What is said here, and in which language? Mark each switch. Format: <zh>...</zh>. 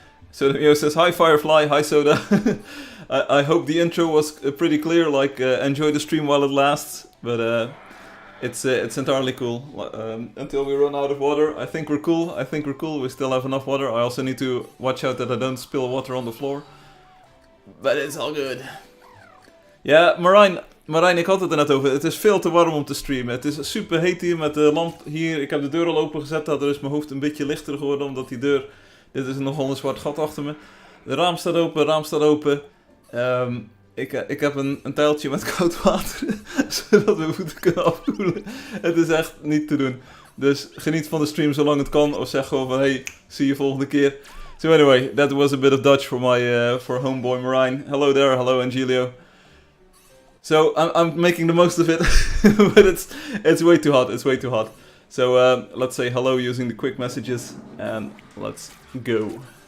<en>So Mio says, hi Firefly, hi Soda. I hope the intro was pretty clear, like enjoy the stream while it lasts, but it's entirely cool. Until we run out of water, I think we're cool, we still have enough water. I also need to watch out that I don't spill water on the floor. But it's all good.</en> <nl>Ja, Marijn, ik had het er net over. Het is veel te warm om te streamen. Het is super heet hier met de lamp hier. Ik heb de deur al open gezet. Daardoor is mijn hoofd een beetje lichter geworden. Omdat die deur... Dit is nogal een zwart gat achter me. De raam staat open. Ik heb een tijltje met koud water. Zodat we voeten kunnen afkoelen. Het is echt niet te doen. Dus geniet van de stream zolang het kan. Of zeg gewoon van hey, zie je volgende keer.</nl> <en>So anyway, that was a bit of Dutch for my for homeboy Marine. Hello there, hello Angelio. So I'm making the most of it, but it's way too hot. It's way too hot. So let's say hello using the quick messages, and let's go.</en>